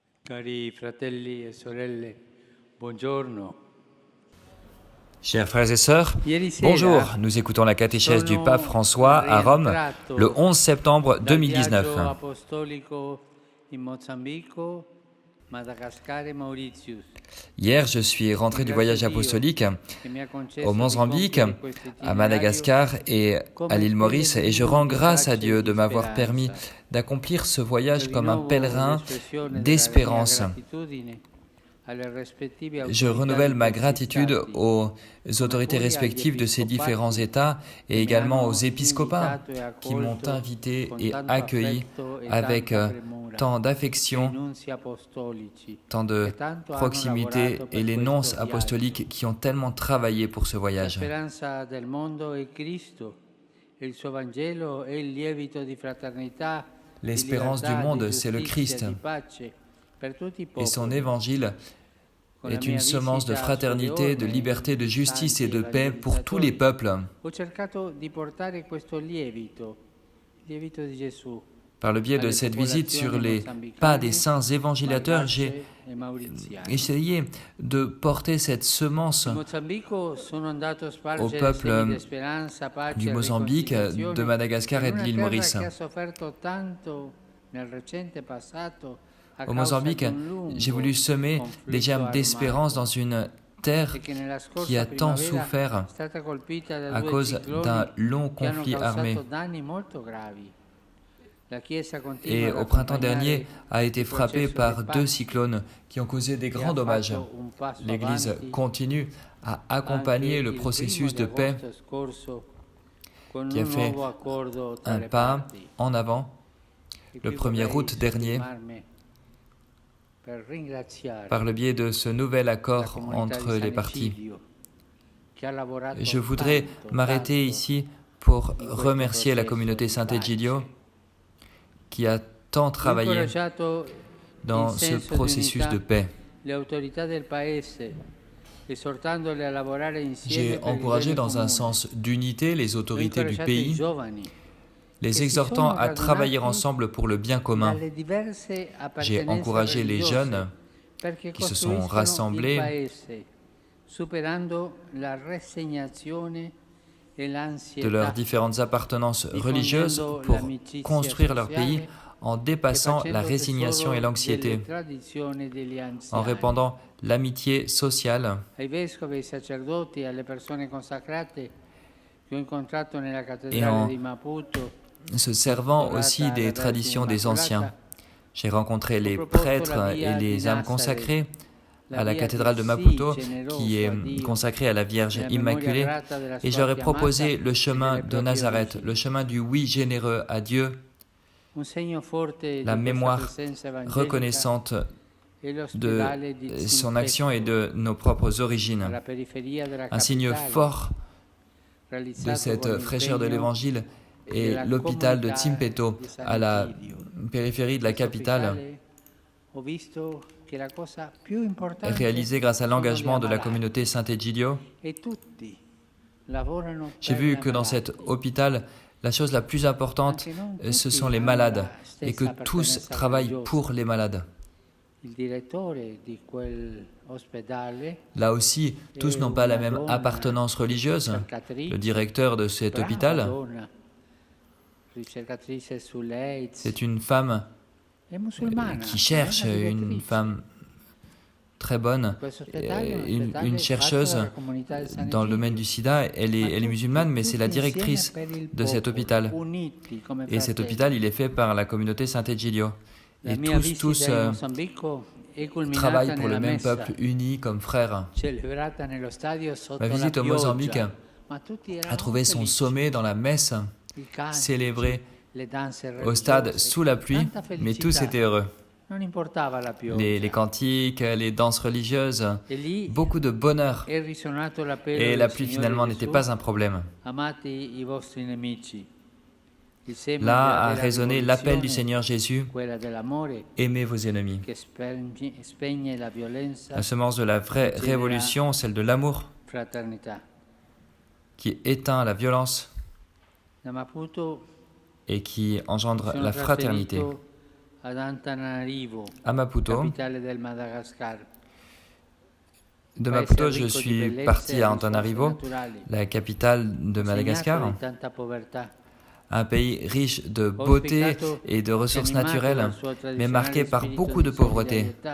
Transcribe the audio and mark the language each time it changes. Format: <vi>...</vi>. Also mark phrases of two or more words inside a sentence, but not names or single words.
<it>Cari fratelli e sorelle, buongiorno.</it> <fr>Chers frères et sœurs,</fr> <it>Ieri sera</it> <fr>bonjour. Nous écoutons la catéchèse du pape François à Rome le 11 septembre</fr> <it>dal 2019. viaggio apostolico in Mozambico, Madagascar e Mauritius.</it> <fr>Hier, je suis rentré du voyage apostolique</fr> <it>Che mi ha concesso</it> <fr>au</fr> <it>di</it> <fr>Mozambique,</fr> <it>compiere questo</it> <fr>à</fr> <it>itinerario</it> <fr>Madagascar et à l'île Maurice, et je rends grâce à Dieu de m'avoir</fr> <it>speranza.</it> <fr>permis d'accomplir ce voyage</fr> <it>Per comme un rinnovo</it> <fr>pèlerin</fr> <it>l'espressione della mia</it> <fr>d'espérance.</fr> <it>gratitudine alle rispettive</it> <fr>Je</fr> <it>autorità</it> <fr>renouvelle</fr> <it>di</it> <fr>ma</fr> <it>questi</it> <fr>gratitude</fr> <it>stati,</it> <fr>aux autorités respectives de ces différents États et également aux épiscopats qui m'ont invité et accueilli avec tant d'affection, tant de proximité et les nonces apostoliques qui ont tellement travaillé pour ce</fr> <it>La</it> <fr>voyage.</fr> <it>speranza del mondo è Cristo e il suo Vangelo è il lievito di fraternità, di</it> <fr>L'espérance du</fr> <it>libertà, di</it> <fr>monde, c'est le</fr> <it>giustizia,</it> <fr>Christ,</fr> <it>di pace per tutti i</it> <fr>et son</fr> <it>popoli.</it> <fr>évangile</fr> <it>Con la</it> <fr>est</fr> <it>mia</it> <fr>une semence de</fr> <it>visita</it> <fr>fraternité, de</fr> <it>sulle</it> <fr>liberté, de</fr> <it>orme,</it> <fr>justice et</fr> <it>santi</it> <fr>de paix pour tous les</fr> <it>evangelizzatori,</it> <fr>peuples.</fr> <it>ho cercato di portare questo lievito, il lievito di Gesù,</it> <fr>Par le biais de</fr> <it>alle</it> <fr>cette visite sur</fr> <it>popolazioni</it> <fr>les pas des</fr> <it>mozambicane,</it> <fr>saints évangilateurs, j'ai</fr> <it>malgache e mauriziane.</it> <fr>essayé de porter cette semence</fr> <it>In Mozambico sono andato a</it> <fr>au</fr> <it>spargere</it> <fr>peuple</fr> <it>semi di speranza, pace</it> <fr>du</fr> <it>e</it> <fr>Mozambique, de riconciliazione Madagascar</fr> <it>in</it> <fr>et de</fr> <it>una</it> <fr>l'île</fr> <it>terra</it> <fr>Maurice.</fr> <it>che ha sofferto tanto nel recente passato a</it> <fr>Au</fr> <it>causa</it> <fr>Mozambique,</fr> <it>di un lungo</it> <fr>j'ai voulu semer des</fr> <it>conflitto</it> <fr>germes d'espérance</fr> <it>armato</it> <fr>dans une terre</fr> <it>e che nella</it> <fr>qui</fr> <it>scorsa</it> <fr>a tant</fr> <it>primavera</it> <fr>souffert</fr> <it>è stata colpita da</it> <fr>à</fr> <it>due</it> <fr>cause</fr> <it>cicloni</it> <fr>d'un long</fr> <it>che hanno</it> <fr>conflit armé.</fr> <it>causato danni molto gravi. La Chiesa continua</it> <fr>Et</fr> <it>ad</it> <fr>au printemps</fr> <it>accompagnare</it> <fr>dernier a été</fr> <it>il</it> <fr>frappée</fr> <it>processo</it> <fr>par</fr> <it>di</it> <fr>deux</fr> <it>pace</it> <fr>cyclones qui ont causé des</fr> <it>e</it> <fr>grands</fr> <it>ha</it> <fr>dommages.</fr> <it>fatto un passo</it> <fr>L'Église</fr> <it>avanti</it> <fr>continue à</fr> <it>anche</it> <fr>accompagner le</fr> <it>il 1°</it> <fr>processus</fr> <it>di</it> <fr>de paix</fr> <it>agosto scorso con</it> <fr>qui a</fr> <it>un</it> <fr>fait</fr> <it>nuovo accordo tra</it> <fr>un le pas</fr> <it>parti.</it> <fr>en avant</fr> <it>E</it> <fr>le</fr> <it>qui</it> <fr>1er</fr> <it>vorrei</it> <fr>août dernier</fr> <it>soffermarmi per ringraziare</it> <fr>par le biais de ce nouvel</fr> <it>la</it> <fr>accord</fr> <it>comunità</it> <fr>entre</fr> <it>di</it> <fr>les</fr> <it>San</it> <fr>parties.</fr> <it>Egidio che ha lavorato</it> <fr>Je voudrais</fr> <it>tanto,</it> <fr>m'arrêter</fr> <it>tanto</it> <fr>ici pour</fr> <it>in questo</it> <fr>remercier la</fr> <it>processo</it> <fr>communauté</fr> <it>di</it> <fr>Saint-Egidio</fr> <it>pace.</it> <fr>qui a tant</fr> <it>Ho</it> <fr>travaillé</fr> <it>incoraggiato in</it> <fr>dans ce</fr> <it>senso di</it> <fr>processus de</fr> <it>unità</it> <fr>paix.</fr> <it>le autorità del paese, esortandole a lavorare insieme</it> <fr>J'ai</fr> <it>per il</it> <fr>encouragé</fr> <it>bene</it> <fr>dans un</fr> <it>comune.</it> <fr>sens d'unité les</fr> <it>Ho</it> <fr>autorités du</fr> <it>incoraggiato i</it> <fr>pays,</fr> <it>giovani</it> <fr>les</fr> <it>che si</it> <fr>exhortant</fr> <it>sono</it> <fr>à travailler</fr> <it>radunati</it> <fr>ensemble pour le bien commun.</fr> <it>dalle diverse</it> <fr>J'ai</fr> <it>appartenenze</it> <fr>encouragé les</fr> <it>religiose</it> <fr>jeunes</fr> <it>perché</it> <fr>qui se sont</fr> <it>costruiscono il</it> <fr>rassemblés</fr> <it>paese, superando la rassegnazione e</it> <fr>de</fr> <it>l'ansietà</it> <fr>leurs différentes appartenances religieuses</fr> <it>diffondendo</it> <fr>pour</fr> <it>l'amicizia</it> <fr>construire leur pays</fr> <it>sociale</it> <fr>en</fr> <it>e</it> <fr>dépassant la</fr> <it>facendo</it> <fr>résignation et</fr> <it>tesoro</it> <fr>l'anxiété,</fr> <it>delle tradizioni degli</it> <fr>en</fr> <it>anziani.</it> <fr>répandant l'amitié sociale.</fr> <it>Ai vescovi, ai sacerdoti, alle persone consacrate che ho incontrato nella</it> <fr>Et</fr> <it>cattedrale</it> <fr>en</fr> <it>di Maputo,</it> <fr>se servant</fr> <it>orata</it> <fr>aussi</fr> <it>alla</it> <fr>des</fr> <it>Vergine</it> <fr>traditions des anciens.</fr> <it>Immacolata,</it> <fr>J'ai rencontré les</fr> <it>ho proposto</it> <fr>prêtres</fr> <it>la</it> <fr>et</fr> <it>via di</it> <fr>les âmes Nazareth, consacrées</fr> <it>la</it> <fr>à la</fr> <it>via</it> <fr>cathédrale de</fr> <it>del</it> <fr>Maputo,</fr> <it>sì</it> <fr>qui</fr> <it>generoso a</it> <fr>est</fr> <it>Dio,</it> <fr>consacrée à la Vierge</fr> <it>nella memoria</it> <fr>Immaculée,</fr> <it>grata della</it> <fr>et</fr> <it>sua</it> <fr>j'aurais</fr> <it>chiamata</it> <fr>proposé le</fr> <it>e</it> <fr>chemin</fr> <it>delle</it> <fr>de</fr> <it>proprie</it> <fr>Nazareth,</fr> <it>origini.</it> <fr>le chemin du oui généreux à Dieu,</fr> <it>Un segno forte</it> <fr>la</fr> <it>di questa</it> <fr>mémoire</fr> <it>presenza evangelica</it> <fr>reconnaissante</fr> <it>è</it> <fr>de</fr> <it>l'ospedale di</it> <fr>son action et</fr> <it>Zimpetto,</it> <fr>de nos propres origines.</fr> <it>alla periferia della</it> <fr>Un signe</fr> <it>capitale,</it> <fr>fort de</fr> <it>realizzato</it> <fr>cette</fr> <it>con</it> <fr>fraîcheur de</fr> <it>l'impegno</it> <fr>l'Évangile est</fr> <it>della</it> <fr>l'hôpital de</fr> <it>comunità</it> <fr>Zimpeto,</fr> <it>di San</it> <fr>à la</fr> <it>Egidio.</it> <fr>périphérie de la</fr> <it>Questo</it> <fr>capitale,</fr> <it>ospedale ho visto che la cosa più</it> <fr>est</fr> <it>importante</it> <fr>réalisé grâce à</fr> <it>sono gli</it> <fr>l'engagement de la</fr> <it>ammalati</it> <fr>communauté Saint-Egidio.</fr> <it>e tutti lavorano</it> <fr>J'ai</fr> <it>per</it> <fr>vu</fr> <it>gli</it> <fr>que dans cet</fr> <it>ammalati.</it> <fr>hôpital, la chose la plus importante,</fr> <it>Anche non</it> <fr>ce</fr> <it>tutti</it> <fr>sont les</fr> <it>hanno</it> <fr>malades,</fr> <it>la</it> <fr>et que</fr> <it>stessa</it> <fr>tous</fr> <it>appartenenza</it> <fr>travaillent</fr> <it>religiosa.</it> <fr>pour les malades.</fr> <it>Il direttore di quell'ospedale</it> <fr>Là aussi, tous n'ont pas la même appartenance religieuse. Le directeur de cet</fr> <it>brava</it> <fr>hôpital,</fr> <it>donna, ricercatrice sull'AIDS,</it> <fr>c'est une femme</fr> <it>è musulmana,</it> <fr>qui cherche,</fr> <it>è una</it> <fr>une</fr> <it>direttrice.</it> <fr>femme très bonne,</fr> <it>Questo ospedale è un</it> <fr>une</fr> <it>ospedale</it> <fr>chercheuse</fr> <it>fatto dalla comunità di San</it> <fr>dans le</fr> <it>Egidio.</it> <fr>domaine du sida. Elle est musulmane, mais c'est la</fr> <it>Tutti insieme</it> <fr>directrice</fr> <it>per il</it> <fr>de cet</fr> <it>popolo,</it> <fr>hôpital.</fr> <it>uniti come</it> <fr>Et cet</fr> <it>fratelli.</it> <fr>hôpital, il est fait par la communauté Saint-Egidio.</fr> <it>La</it> <fr>Et</fr> <it>mia</it> <fr>tous</fr> <it>visita in Mozambico è culminata</it> <fr>travaillent pour le</fr> <it>nella</it> <fr>même</fr> <it>messa</it> <fr>peuple, unis comme frères.</fr> <it>celebrata nello stadio sotto</it> <fr>Ma</fr> <it>la</it> <fr>visite au Mozambique</fr> <it>pioggia, ma tutti</it> <fr>a</fr> <it>eravamo</it> <fr>trouvé son</fr> <it>felici.</it> <fr>sommet dans la messe</fr> <it>I canti,</it> <fr>célébrée</fr> <it>le danze</it> <fr>au stade</fr> <it>religiose,</it> <fr>sous la pluie,</fr> <it>tanta</it> <fr>mais tous</fr> <it>felicità.</it> <fr>étaient heureux.</fr> <it>Non importava la pioggia.</it> <fr>Les cantiques, les danses religieuses,</fr> <it>E lì</it> <fr>beaucoup de bonheur.</fr> <it>è risuonato l'appello</it> <fr>Et la</fr> <it>del</it> <fr>pluie</fr> <it>Signore</it> <fr>finalement</fr> <it>Gesù,</it> <fr>n'était pas un problème.</fr> <it>amati i vostri nemici. Il seme</it> <fr>Là</fr> <it>della</it> <fr>a</fr> <it>vera</it> <fr>résonné l'appel du</fr> <it>rivoluzione,</it> <fr>Seigneur Jésus,</fr> <it>quella dell'amore</it> <fr>aimez vos ennemis.</fr> <it>che spegne la violenza,</it> <fr>La semence de la vraie révolution, celle de l'amour,</fr> <it>fraternità.</it> <fr>qui éteint la violence</fr> <it>Da Maputo</it> <fr>et qui engendre</fr> <it>sono</it> <fr>la fraternité.</fr> <it>trasferito</it> <fr>à Maputo.</fr> <it>capitale del Madagascar.</it> <fr>De Maputo, je suis parti à Antananarivo, la capitale de Madagascar, un pays riche de beauté et de ressources naturelles, mais marqué par beaucoup de pauvreté.</fr>